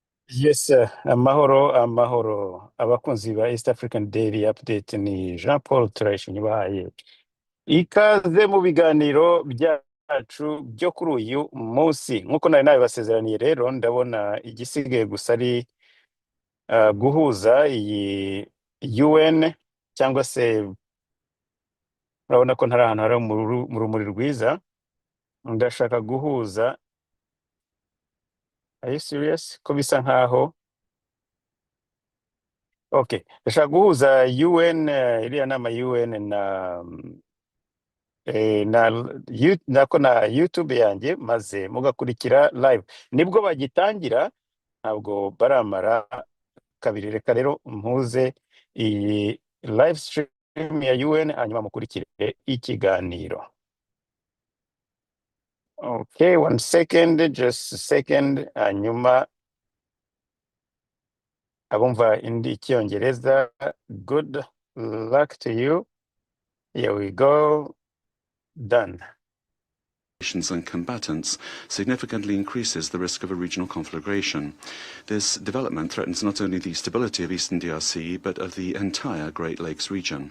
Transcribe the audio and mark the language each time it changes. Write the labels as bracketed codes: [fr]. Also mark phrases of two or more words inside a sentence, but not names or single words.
[rw] Yes, amahoro amahoro abakunzi ba East African Daily Update ni Jean Paul Turayishinyibahaye ikaze mu biganiro byacu byo kuri uyu munsi nk'uko nari nabibasezeraniye rero ndabona igisigaye gusa ari guhuza iyi UN cyangwa se urabona ko ntari ahantu hari mu rumuri rwiza ndashaka guhuza. [en] Are you serious [rw] ko bisa nkaho okay, ndashaka guhuza UN iriya nama UN na YouTube yanjye maze mugakurikira live nibwo bagitangira ntabwo baramara kabiri. Reka rero mpuze iyi [en] live stream [rw] ya UN hanyuma mukurikire ikiganiro. [en] Okay, one second, just a second. [rw] Hanyuma abumva indi cyongereza, [en] good luck to you. Here we go. Done. And combatants significantly increases the risk of a regional conflagration. This development threatens not only the stability of eastern DRC, but of the entire Great Lakes region.